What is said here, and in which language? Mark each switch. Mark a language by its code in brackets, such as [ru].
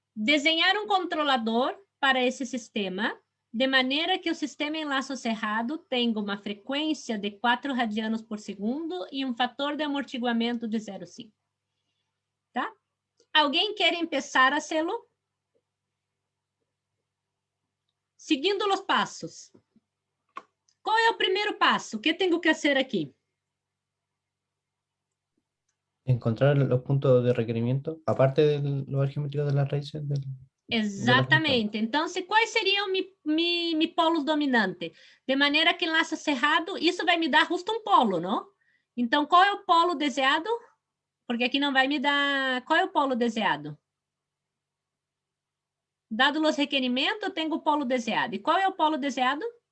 [pt] Desenhar um controlador para esse sistema, de maneira que o sistema em laço cerrado tenha uma frequência de 4 radianos por segundo e um fator de amortiguamento de 0,5. Tá? Alguém quer começar a fazê-lo? Seguindo os passos. Qual é o primeiro passo? O que tenho que fazer aqui? [es] Encontrar los puntos de requerimiento, aparte de los geométricos de las raíces de la función. [pt] Exatamente. Então, quais seriam meus polos dominantes? De maneira que em laço cerrado, isso vai me dar justo um polo, não? Então, qual é o polo desejado? Porque aqui não vai me dar... Qual é o polo desejado? Dado os requerimentos, eu tenho o polo desejado. E qual é o polo desejado?